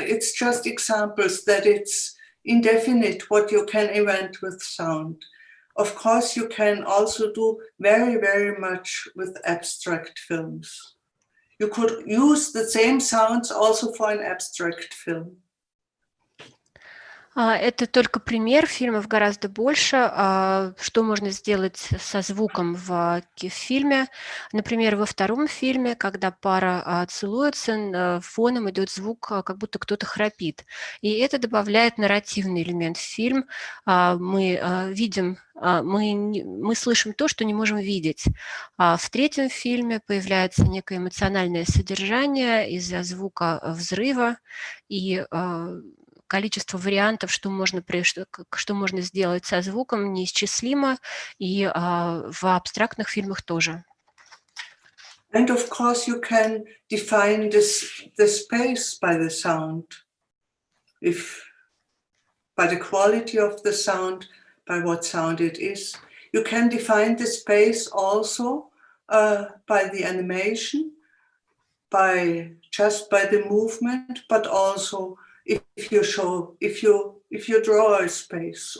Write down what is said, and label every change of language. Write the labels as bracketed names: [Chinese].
[English] It's just examples that it's indefinite what you can invent with sound. Of course, you can also do very, very much with abstract films. You could use the same sounds also for an abstract film. [Russian] Это только пример, фильмов гораздо больше. Что можно сделать со звуком в фильме? Например, во втором фильме, когда пара целуется, фоном идет звук, как будто кто-то храпит. И это добавляет нарративный элемент в фильм. Мы видим, мы слышим то, что не можем видеть. В третьем фильме появляется некое эмоциональное содержание из-за звука взрыва и количество вариантов, что можно сделать со звуком, неисчислимо, и в абстрактных фильмах тоже. [English] And of course you can define the space by the sound, by the quality of the sound, by what sound it is. You can define the space also by the animation, just by the movement, but also if you draw a space.